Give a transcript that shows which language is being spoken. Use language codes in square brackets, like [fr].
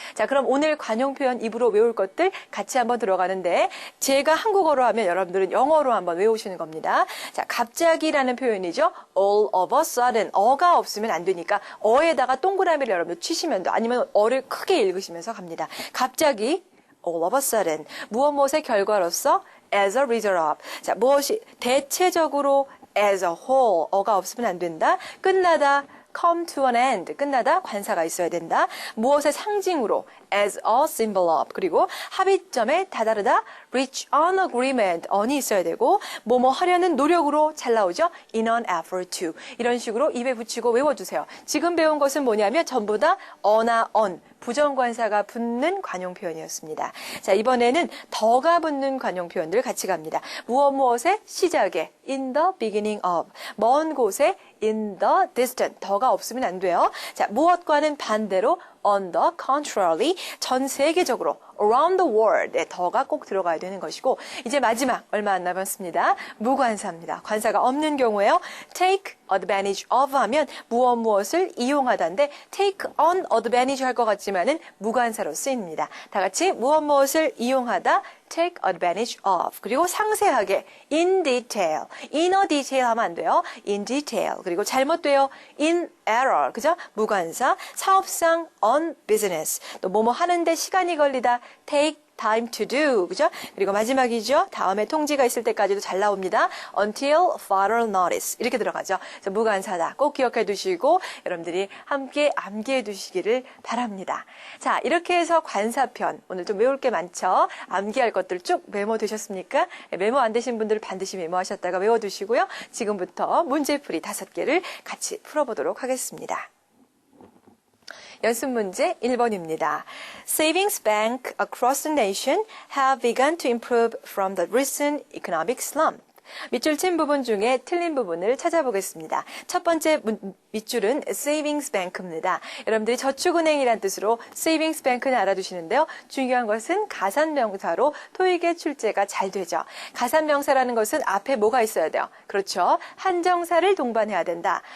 [ko] 자, 그럼 오늘 관용 표현 입으로 외울 것들 같이 한번 들어가는데 제가 한국어로 하면 여러분들은 영어로 한번 외우시는 겁니다. 자, 갑자기라는 표현이죠. [en] all of a sudden. [ko] 어가 없으면 안 되니까 어에다가 동그라미를 여러분들 치시면 돼. 아니면 어를 크게 읽으시면서 갑니다. 갑자기 [en] all of a sudden. [ko] 무엇의 결과로서 [en] as a result of. [ko] 자, 무엇이 대체적으로 [en] as a whole. [ko] 어가 없으면 안 된다. 끝나다 [en] come to an end. [ko] 끝나다 관사가 있어야 된다. 무엇의 상징으로 [en] as a symbol of. [ko] 그리고 합의점에 다다르다 [en] reach an agreement. [ko] on이 있어야 되고 뭐뭐 하려는 노력으로 잘 나오죠. [en] in an effort to. [ko] 이런 식으로 입에 붙이고 외워주세요. 지금 배운 것은 뭐냐면 전부 다 어나 on. 부정관사가 붙는 관용 표현이었습니다. 자, 이번에는 더가 붙는 관용 표현들 같이 갑니다. 무엇의 시작에 [en] in the beginning of. [ko] 먼 곳에 [en] in the distant. [ko] 더가 없으면 안 돼요. 자, 무엇과는 반대로 [en] on the contrary. [ko] 전 세계적으로 [en] around the world. [ko] 네, 더가 꼭 들어가야 되는 것이고 이제 마지막 얼마 안 남았습니다. 무관사입니다. 관사가 없는 경우에요. [en] take advantage of [ko] 하면 무엇을 이용하다인데 [en] take on advantage [ko] 할 것 같지만은 무관사로 쓰입니다. 다 같이 무엇을 이용하다 [en] take advantage of. [ko] 그리고 상세하게 [en] in detail. inner detail [ko] 하면 안 돼요. [en] in detail. [ko] 그리고 잘못돼요. [en] in error. [ko] 그죠? 무관사. 사업상 [en] on business. [ko] 또 뭐뭐 하는데 시간이 걸리다 [en] take time to do. [ko] 그죠? 그리고 마지막이죠. 다음에 통지가 있을 때까지도 잘 나옵니다. [en] until further notice. [ko] 이렇게 들어가죠. 그래서 무관사다. 꼭 기억해 두시고 여러분들이 함께 암기해 두시기를 바랍니다. 자, 이렇게 해서 관사편. 오늘 좀 외울 게 많죠? 암기할 것들 쭉 메모 되셨습니까? 메모 안 되신 분들 반드시 메모하셨다가 외워두시고요. 지금부터 문제풀이 5개를 같이 풀어보도록 하겠습니다. 연습 문제 1번입니다. [en] Savings banks across the nation have begun to improve from the recent economic slump. [ko] 밑줄 친 부분 중에 틀린 부분을 찾아보겠습니다. 첫 번째 밑줄은 Savings Bank입니다. 여러분들이 저축은행이란 뜻으로 Savings Bank는 알아두시는데요. 중요한 것은 가산명사로 토익의 출제가 잘 되죠. 가산명사라는 것은 앞에 뭐가 있어야 돼요? 그렇죠. 한정사를 동반해야 된다.